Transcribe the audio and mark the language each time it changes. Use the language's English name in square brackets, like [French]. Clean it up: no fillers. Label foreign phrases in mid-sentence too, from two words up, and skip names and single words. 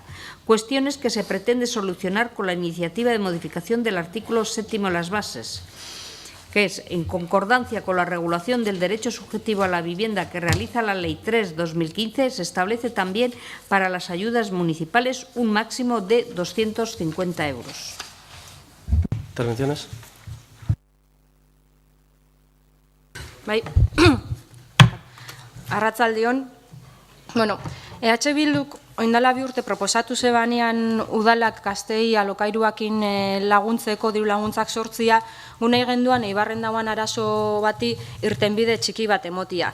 [Spanish] Cuestiones que se pretende solucionar con la iniciativa de modificación del artículo 7 de las bases, que es, en concordancia con la regulación del derecho subjetivo a la vivienda que realiza la Ley 3/2015, se establece también para las ayudas municipales un máximo de 250 euros. ¿Intervenciones? [Basque] Bai, arratzaldeon. Bueno, EH Bilduk oindala 2 urte proposatu zebanean udalak gaztei alokairuakin laguntzeko diru laguntzak sortzia, gunei genduan Eibarren dauan arazo bati irtenbide txiki bat emotia.